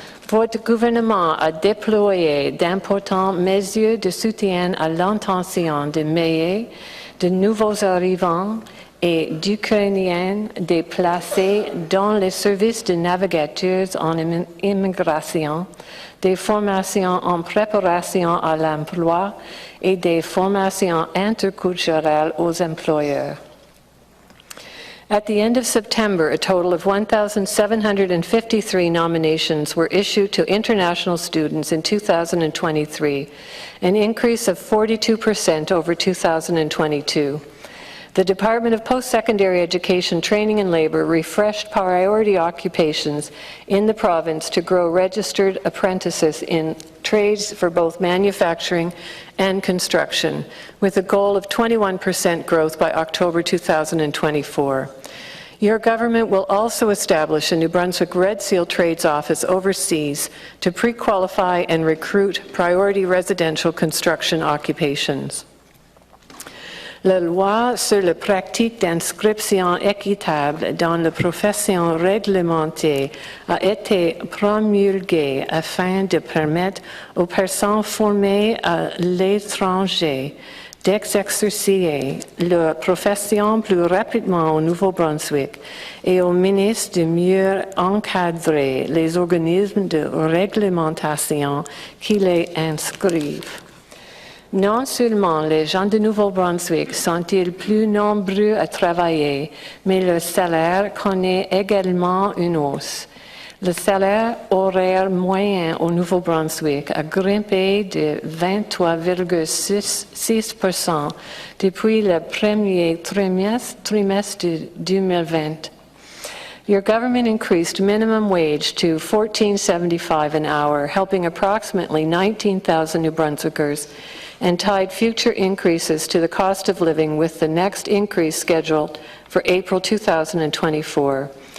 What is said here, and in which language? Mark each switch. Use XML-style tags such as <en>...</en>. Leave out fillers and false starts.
<fr>Votre gouvernement a déployé d'importantes mesures de soutien à l'intention de milliers de nouveaux arrivants et d'Ukrainiens déplacés dans les services de navigateurs en immigration, des formations en préparation à l'emploi et des formations interculturelles aux employeurs.</fr> <en>At the end of September, a total of 1,753 nominations were issued to international students in 2023, an increase of 42% over 2022. The Department of Post-Secondary Education, Training and Labor refreshed priority occupations in the province to grow registered apprentices in trades for both manufacturing and construction, with a goal of 21% growth by October 2024. Your government will also establish a New Brunswick Red Seal Trades Office overseas to pre-qualify and recruit priority residential construction occupations.</en> <fr>La loi sur la pratique d'inscription équitable dans la profession réglementée a été promulguée afin de permettre aux personnes formées à l'étranger d'exercer leur profession plus rapidement au Nouveau-Brunswick et au ministre de mieux encadrer les organismes de réglementation qui les inscrivent. Non seulement les gens de Nouveau-Brunswick sont-ils plus nombreux à travailler, mais leur salaire connaît également une hausse. Le salaire horaire moyen au Nouveau-Brunswick a grimpé de 23,6% depuis le premier trimestre de 2020.</fr> <en>Your government increased minimum wage to $14.75 an hour, helping approximately 19,000 New Brunswickers, and tied future increases to the cost of living with the next increase scheduled for April 2024.</en>